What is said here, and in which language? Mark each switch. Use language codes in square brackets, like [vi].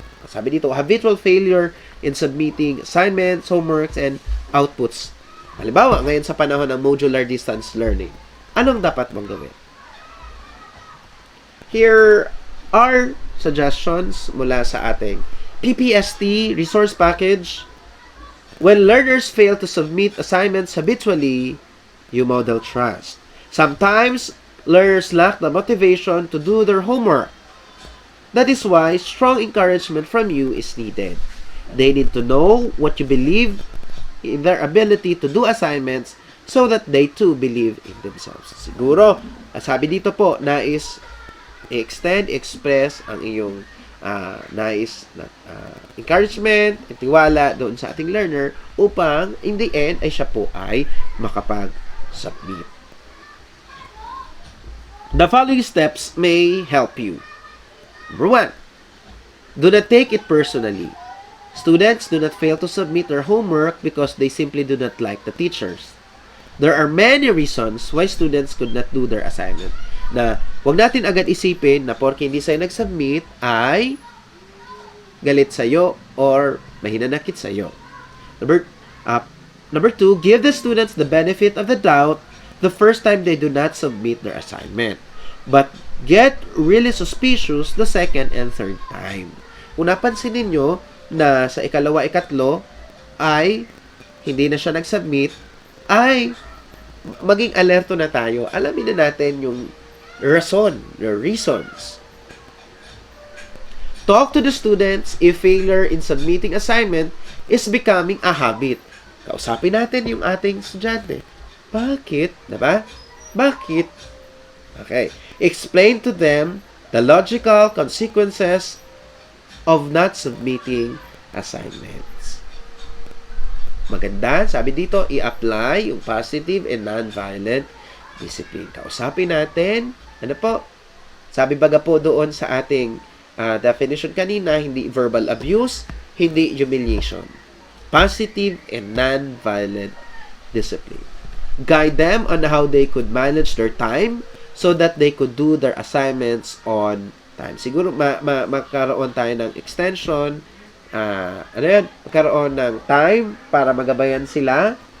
[tl] Sabi dito, [en] habitual failure in submitting assignments, homeworks, and outputs. [tl] Halimbawa, ngayon sa panahon ng modular distance learning, anong dapat mong gawin? [en] Here are suggestions [tl] mula sa ating [en] PPST resource package. When learners fail to submit assignments habitually, you model trust. Sometimes, learners lack the motivation to do their homework. That is why strong encouragement from you is needed. They need to know what you believe in their ability to do assignments so that they too believe in themselves. [tl] Siguro, sabi dito po, nais express ang iyong nais na encouragement at tiwala doon sa ating learner upang [en] in the end [tl] ay siya po ay makapag-submit. [en] The following steps may help you. Number 1, do not take it personally. Students do not fail to submit their homework because they simply do not like the teachers. There are many reasons why students could not do their assignment. [tl] Na huwag natin agad isipin na porke hindi sa'yo nag-submit ay galit sa'yo or mahinanakit sa'yo. [en] Number 2, give the students the benefit of the doubt the first time they do not submit their assignment. But get really suspicious the second and third time. [tl] Kung napansin ninyo na sa ikalawa, ikatlo ay hindi na siya nag-submit, ay maging alerto na tayo. Alamin na natin yung reasons. [en] Talk to the students if failure in submitting assignment is becoming a habit. [tl] Kausapin natin yung ating estudyante. Bakit? Diba? Bakit? Okay. [en] Explain to them the logical consequences of not submitting assignments. [tl] Maganda, sabi dito, i-apply yung [en] positive and non-violent discipline. [tl] Kausapin natin, ano po? Sabi baga po doon sa ating definition kanina, hindi verbal abuse, hindi humiliation. [en] Positive and non-violent discipline. Guide them on how they could manage their time so that they could do their assignments on time. [tl] Siguro magkaroon tayo ng extension, magkaroon ng time para magabayan sila.